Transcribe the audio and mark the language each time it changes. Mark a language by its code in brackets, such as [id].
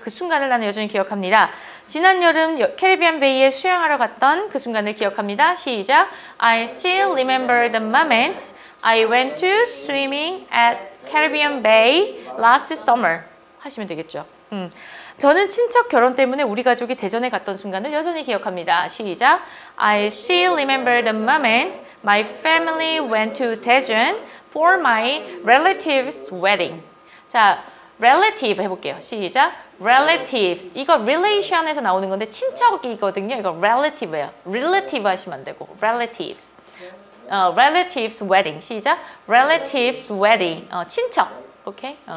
[ko] 그 순간을 나는 여전히 기억합니다. 지난 여름 캐리비안 베이에 수영하러 갔던 그 순간을 기억합니다. 시작. [en] I still remember the moment I went to swimming at Caribbean Bay last summer. [ko] 하시면 되겠죠. 저는 친척 결혼 때문에 우리 가족이 대전에 갔던 순간을 여전히 기억합니다. 시작. [en] I still remember the moment my family went to Daejeon for my relative's wedding. [ko] 자, relative 해볼게요. 시작. relatives. 이거 relation에서 나오는 건데 친척이거든요. 이거 relative예요. relative 하시면 안 되고 relatives. [en] relatives wedding. 시작. relatives wedding. 친척. 오케이?